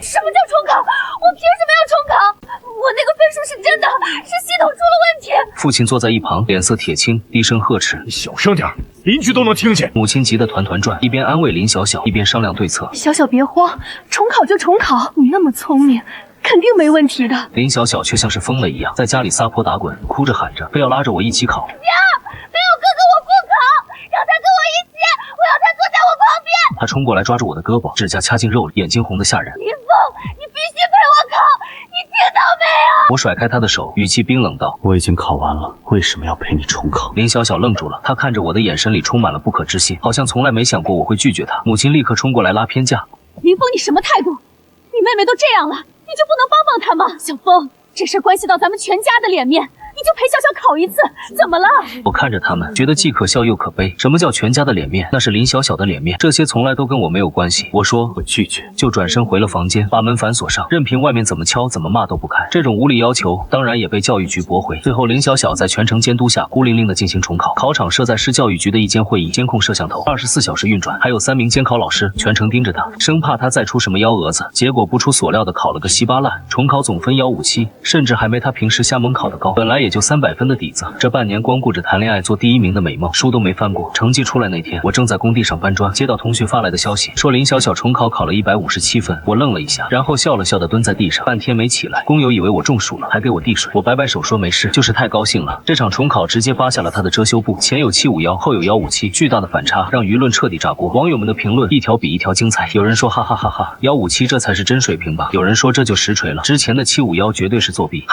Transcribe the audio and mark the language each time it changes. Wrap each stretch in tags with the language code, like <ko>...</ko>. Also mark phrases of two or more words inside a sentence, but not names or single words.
<zh>什麼叫重考？我憑什麼要重考？我那個分數是真的，是系統出了問題。父親坐在一旁，臉色鐵青，低聲呵斥：“ 你小聲點，鄰居都能聽見。” 母親急得團團轉，一邊安慰林小小，一邊商量對策。小小別慌，重考就重考，你那麼聰明，肯定沒問題的。林小小卻像是瘋了一樣，在家裡撒潑打滾，哭着喊着，非要拉着我一起考。沒有哥哥我不考，讓他跟我一起，我要他坐在我旁邊。他衝過來抓住我的胳膊，指甲掐進肉裡，眼睛紅得嚇人。林峰，你必須陪我考，你聽到沒有？我甩開他的手，語氣冰冷道：“ 我已經考完了，為什麼要陪你重考？” 林小小愣住了，他看着我的眼神裡充滿了不可置信，好像從來沒想過我會拒絕他。母親立刻衝過來拉偏架：“ 林峰，你什麼態度？ 你妹妹都這樣了，你就不能幫幫她嗎？小峰，這事關係到咱們全家的臉面，你你就陪小小考一次，怎么了？我看着他们，觉得既可笑又可悲。什么叫全家的脸面？那是林小小的脸面，这些从来都跟我没有關係。我說我拒絕，就轉身回了房間，把門反鎖上，任憑外面怎麼敲怎麼罵都不開。這種無理要求當然也被教育局駁回。最後林小小在全程監督下孤零零地進行重考，考場設在市教育局的一間會議，監控攝像頭24小時運轉，還有3名監考老師全程盯着他，生怕他再出什麼幺蛾子。結果不出所料的考了個稀巴爛，重考總分157，甚至還沒他平時瞎蒙考的高。本來也就300分的底子，這半年光顧着談戀愛做第1名的美夢，書都沒翻過。成績出來那天，我正在工地上搬磚，接到同學發來的消息，說林小小重考考了157分。我愣了一下，然後笑了笑的蹲在地上，半天沒起來。工友以為我中暑了，還給我遞水。我擺擺手說沒事，就是太高興了。這場重考直接扒下了他的遮羞布，前有751，後有157，巨大的反差讓輿論徹底炸鍋。網友們的評論一條比一條精彩，有人說哈哈哈哈，157這才是真水平吧？有人說這就實錘了，之前的751絕對是作弊。</zh>